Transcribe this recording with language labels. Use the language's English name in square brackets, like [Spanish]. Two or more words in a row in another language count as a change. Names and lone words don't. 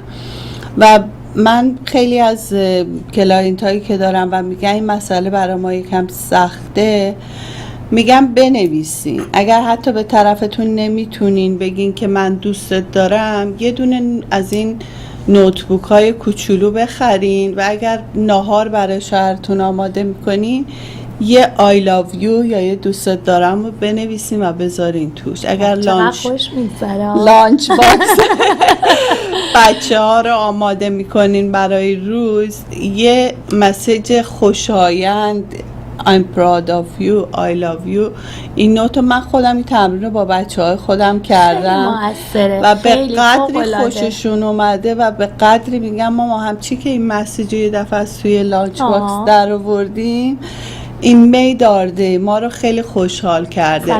[Persian] و من خیلی از کلاینت هایی که دارم و میگن این مسئله برای ما یکم سخته، میگم بنویسین. اگر حتی به طرفتون نمیتونین بگین که من دوستت دارم، یه دونه از این نوتبوک های کوچولو بخرین و اگر ناهار برای شوهرتون آماده میکنین یه [English] I love you [Persian] یا یه دوستت دارم رو بنویسیم و بذارین توش. اگر لانچ باکس بچه ها رو آماده میکنین برای روز، یه مسیج خوشایند [English] I'm proud of you, I love you. [Persian] این نوتو من خودم این تمرین رو با بچه های خودم کردم و به قدری خوششون اومده و به قدری میگم ماما همچی که این مسیج رو یه دفعه از توی لانچ باکس در آوردیم، این میدارده ما رو خیلی خوشحال کرده.